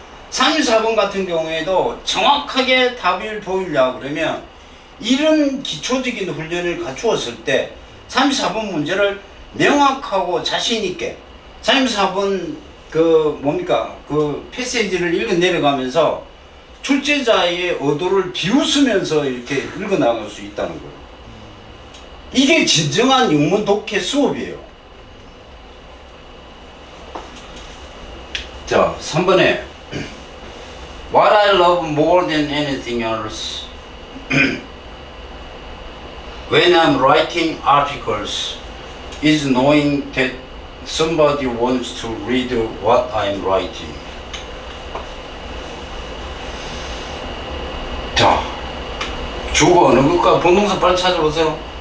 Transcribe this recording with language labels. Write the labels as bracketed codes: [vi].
[ko] 34번 같은 경우에도 정확하게 답을 보이려고 그러면 이런 기초적인 훈련을 갖추었을 때 34번 문제를 명확하고 자신있게 34번 그 패시지를 읽어 내려가면서 출제자의 의도를 비웃으면서 이렇게 읽어 나갈 수 있다는 거예요. 이게 진정한 영문 독해 수업이에요. 자, 3번에 [en] What I love more than anything else when I'm writing articles is knowing that somebody wants to read what I'm writing. [ko] 자, 주어 어느 것과 본동사 빨리 찾아보세요.